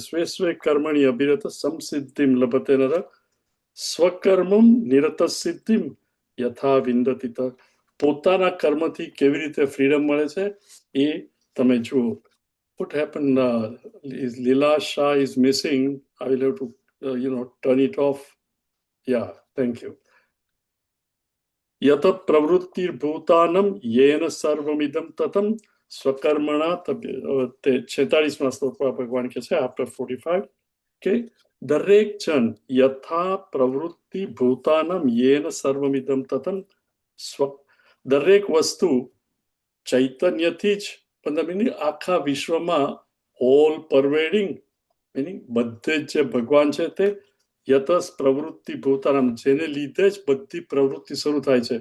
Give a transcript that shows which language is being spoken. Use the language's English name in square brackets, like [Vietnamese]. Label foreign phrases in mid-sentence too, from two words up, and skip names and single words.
[Sanskrit] स्वे स्वे कर्मणि अभिरत संसिद्धिम् लभते नर, स्वकर्मम् निरत सिद्धिम् यथा विन्दति. [Gujarati] પોતાના કર્મથી કેવી રીતે ફ્રીડમ મળે છે એ તમે જુઓ. [English] What happened? Leela Shah is missing. I will have to, turn it off. Yeah, thank you. [Sanskrit] यत प्रवृत्तिर भूतानम येन सर्वमिदं ततम स्वकर्मणा. [Gujarati] 46મા શ્લોકમાં ભગવાન કહે છે આફ્ટર 45 કે દરેક જણ [Sanskrit] यथा प्रवृत्ति भूतानम् येन सर्वमिदम् ततम् [Gujarati] દરેક વસ્તુ ચૈતન્યથી જ, પણ આખા વિશ્વમાં [English] all pervading, [Gujarati] મીનિંગ બધે જ જે ભગવાન છે તે [Sanskrit] यतस् प्रवृत्ति भूतानम्, [Gujarati] જેને લીધે જ બધી પ્રવૃત્તિ શરૂ થાય છે.